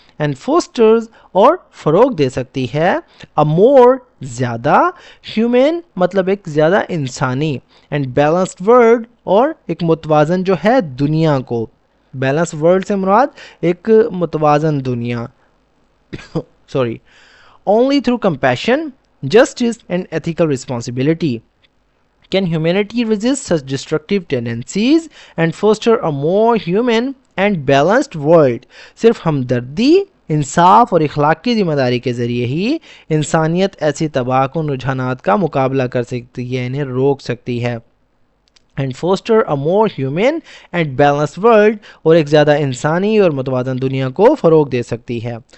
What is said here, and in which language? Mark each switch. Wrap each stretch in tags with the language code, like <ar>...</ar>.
<en>and fosters</en> <ur>اور فروغ دے سکتی ہے</ur> <en>a more</en> <ur>زیادہ ہیومن مطلب ایک زیادہ انسانی</ur> <en>and balanced world</en> <ur>اور ایک متوازن جو ہے دنیا کو. بیلنس ورلڈ سے مراد ایک متوازن دنیا sorry.</ur> <en>Only through compassion, justice and ethical responsibility can humanity resist such destructive tendencies and foster a more human and balanced world.</en> <ur>صرف ہمدردی، انصاف اور اخلاق کی ذمہ داری کے ذریعے ہی انسانیت ایسی تباکن رجحانات کا مقابلہ کر سکتی ہے، انہیں روک سکتی ہے.</ur> <en>and foster a more human and balance world</en> <ur>اور ایک زیادہ انسانی اور متوازن دنیا کو فروغ دے سکتی ہے.</ur>